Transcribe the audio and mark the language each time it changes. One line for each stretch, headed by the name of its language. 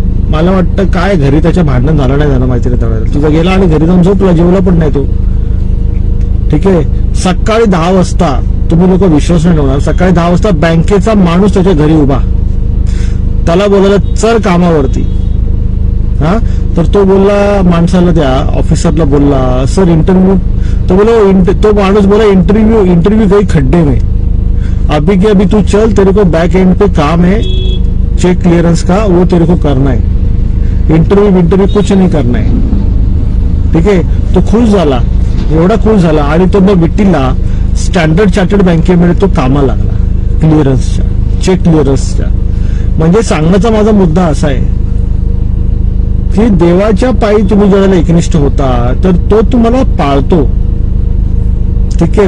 Marathi: मला वाटतं काय घरी त्याच्या भांडण झालं नाही, माहिती नाही त्यावेळेला. तुझा गेला आणि घरी जाऊन झोपला, जेवला पण नाही तो. ठीक आहे. सकाळी 10 वाजता, तुम्ही लोक विश्वास नाही ठेवणार, सकाळी 10 वाजता बँकेचा माणूस त्याच्या घरी उभा. त्याला बोलायला चल कामावरती. तर तो बोलला माणसाला, त्या ऑफिसरला बोलला, सर इंटरव्यू. तो माणूस बोला,
Hindi: इंटरव्यू काही खड्डे में, अभी के अभी तू चल, तेरे को बैक एंड पे काम है, चेक क्लियरेंस का, वो तेरे को करना है. इंटरव्यू कुछ नहीं करना है.
Marathi: ठीक आहे. तो खुश झाला, एवढा खुश झाला. आणि तो मग विट्टीला स्टँडर्ड चार्टर्ड बँकेमध्ये तो कामाला लागला, क्लिअरन्सच्या, चेक क्लिअरन्सच्या. म्हणजे सांगण्याचा माझा मुद्दा असा आहे की देवाच्या पायी तुम्ही ज्याला एकनिष्ठ होता तर तो तुम्हाला पाळतो. ठीक आहे.